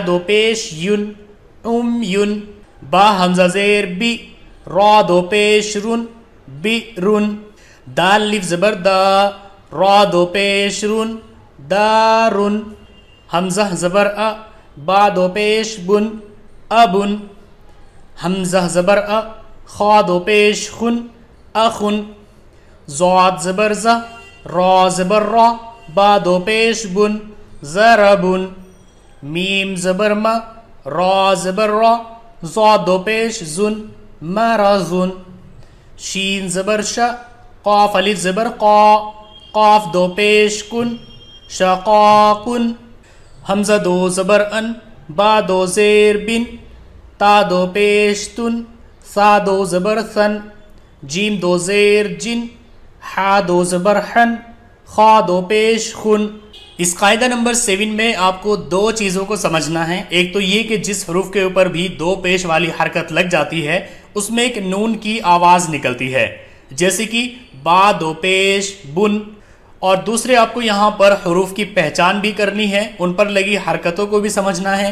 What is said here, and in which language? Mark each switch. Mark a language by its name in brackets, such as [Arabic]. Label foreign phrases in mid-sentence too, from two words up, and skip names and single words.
[Urdu] دو پیش یون، یون، با حمزہ زیر بی، را دو پیش رن، رن، دال الف زبر دا، را دو پیش رن، دارن، حمزہ زبر ا، با دو پیش بن، ابن، حمزہ زبر ا، خا دو پیش خن، اخن، ضاد زبر ز، را زبر را، با دو پیش بن، ضربن، میم زبر م، را زبر را، ضاد دو پیش زن، مرضن، شین زبر ش، قاف الف زبر قا، قاف دو پیش کن، شقاقن، حمزہ دو زبر ان، با دو زیر بن، تا دو پیش تن، سا دو زبر ثن، جیم دو زیر جن، حا دو زبر حن، خا دو پیش خن۔ اس قاعدہ نمبر 7 میں آپ کو دو چیزوں کو سمجھنا ہے۔ ایک تو یہ کہ جس حروف کے اوپر بھی دو پیش والی حرکت لگ جاتی ہے اس میں ایک نون کی آواز نکلتی ہے، جیسے کہ با دو پیش بن، اور دوسرے آپ کو یہاں پر حروف کی پہچان بھی کرنی ہے، ان پر لگی حرکتوں کو بھی سمجھنا ہے۔